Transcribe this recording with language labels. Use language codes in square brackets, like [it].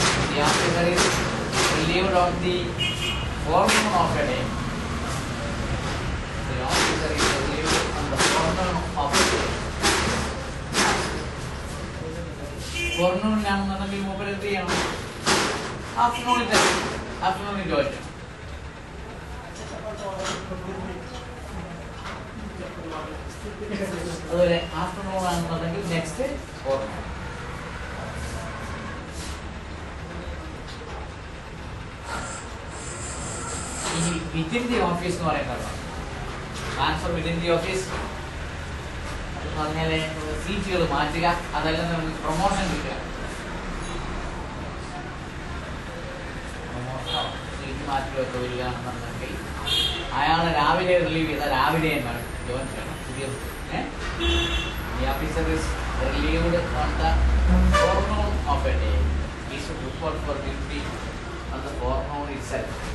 [en] The officer is relieved of the forenoon of a day. The officer is relieved on the forenoon of a day. [ml] ഫോർനൂണിലാണെന്നുണ്ടെങ്കിൽ മൂപ്പര് എന്ത് ചെയ്യണം? ആഫ്റ്റർനൂണിൽ join ചെയ്യണം. അതുപോലെ afternoon ആണെന്നുണ്ടെങ്കിൽ [en] Next forenoon. [ml] ഇനി within the office എന്ന് പറയുന്നത് [en] transfer within the office [ml] എന്ന് പറഞ്ഞാൽ സീറ്റുകൾ മാറ്റുക, അതെല്ലാം നമുക്ക് പ്രൊമോഷൻ കിട്ടുക. പ്രൊമോഷനോ സീറ്റ് മാറ്റുകയൊക്കെ വരികയാണെന്നുണ്ടെങ്കിൽ അയാളെ രാവിലെ റിലീവ് ചെയ്താൽ രാവിലെ തന്നെ ജോയിൻ ചെയ്യണം. [en] പുതിയ the officer is relieved on the forenoon of a day. He should report for duty on the forenoon itself.